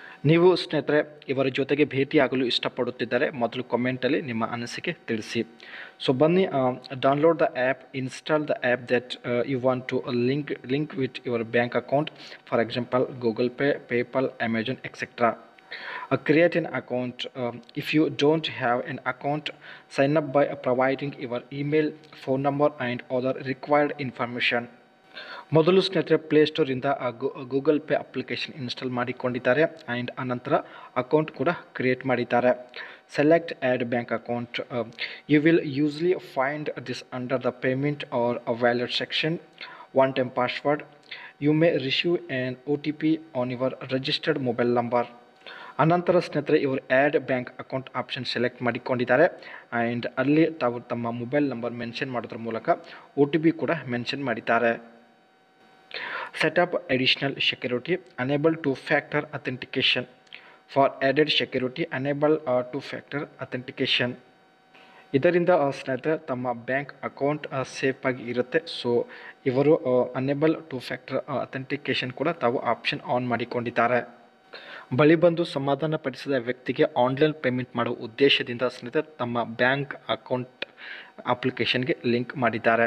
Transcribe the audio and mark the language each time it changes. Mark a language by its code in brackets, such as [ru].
[kn] ನೀವು ಸ್ನೇಹಿತರೆ ಇವರ ಜೊತೆಗೆ ಭೇಟಿಯಾಗಲು ಇಷ್ಟಪಡುತ್ತಿದ್ದರೆ ಮೊದಲು ಕಾಮೆಂಟಲ್ಲಿ ನಿಮ್ಮ ಅನಿಸಿಕೆ ತಿಳಿಸಿ. [en] so [kn] ಬನ್ನಿ, [en] Download the app, install the app that you want to link with your bank account, for example Google Pay, PayPal, Amazon, etcetera. Create an account. If you don't have an account, sign up by providing your email, phone number and other required information. [kn] ಮೊದಲು ಸ್ನೇಹಿತರೆ ಪ್ಲೇಸ್ಟೋರಿಂದ Google pay application install ಮಾಡಿಕೊಂಡಿದ್ದಾರೆ and ಅನಂತರ account ಕೂಡ create ಮಾಡಿದ್ದಾರೆ. [en] Select add bank account. You will usually find this under the payment or a wallet section. One time password. You may receive an OTP on your registered mobile number. [kn] ಅನಂತರ ಸ್ನೇಹಿತರೆ ಇವರು add bank account option select ಮಾಡಿಕೊಂಡಿದ್ದಾರೆ and ಅಲ್ಲಿ ತಾವು ತಮ್ಮ mobile number mention ಮಾಡೋದ್ರ ಮೂಲಕ OTP ಕೂಡ ಮೆನ್ಷನ್ ಮಾಡಿದ್ದಾರೆ. [en] Set up additional security. Enable two-factor authentication. For added security, enable two-factor authentication. [kn] ಇದರಿಂದ ಸ್ನೇಹಿತರೆ ತಮ್ಮ ಬ್ಯಾಂಕ್ ಅಕೌಂಟ್ ಸೇಫ್ ಆಗಿ ಇರುತ್ತೆ. ಸೊ ಇವರು ಅನೇಬಲ್ ಟೂ-ಫ್ಯಾಕ್ಟರ್ ಅಥೆಂಟಿಕೇಶನ್ ಕೂಡ ತಾವು ಆಪ್ಷನ್ ಆನ್ ಮಾಡಿಕೊಂಡಿದ್ದಾರೆ. ಬಳಿ ಬಂದು ಸಮಾಧಾನ ಪಡಿಸಿದ ವ್ಯಕ್ತಿಗೆ ಆನ್ಲೈನ್ ಪೇಮೆಂಟ್ ಮಾಡುವ ಉದ್ದೇಶದಿಂದ ಸ್ನೇಹಿತರೆ ತಮ್ಮ ಬ್ಯಾಂಕ್ ಅಕೌಂಟ್ ಅಪ್ಲಿಕೇಶನ್ಗೆ ಲಿಂಕ್ ಮಾಡಿದ್ದಾರೆ.